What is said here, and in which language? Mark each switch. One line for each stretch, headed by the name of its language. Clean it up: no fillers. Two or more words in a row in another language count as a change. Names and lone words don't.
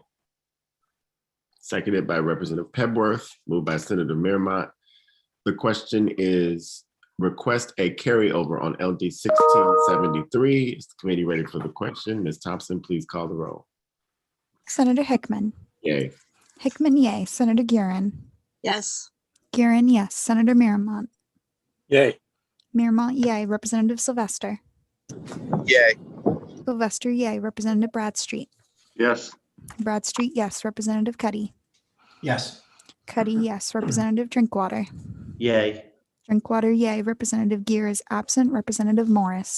English: Seconded by Representative Pebworth, moved by Senator Miramont. The question is request a carryover on LD 1673. Is the committee ready for the question? Ms. Thompson, please call the roll. Senator Hickman. Yay. Hickman, yay. Senator Guerin. Yes. Guerin, yes. Senator Miramont. Yay. Miramont, yay. Representative Sylvester. Yay. Sylvester, yay. Representative Bradstreet. Yes. Bradstreet, yes. Representative Cuddy. Yes. Cuddy, yes. Representative Drinkwater. Yay. Drinkwater, yay. Representative Gear is absent. Representative Morris.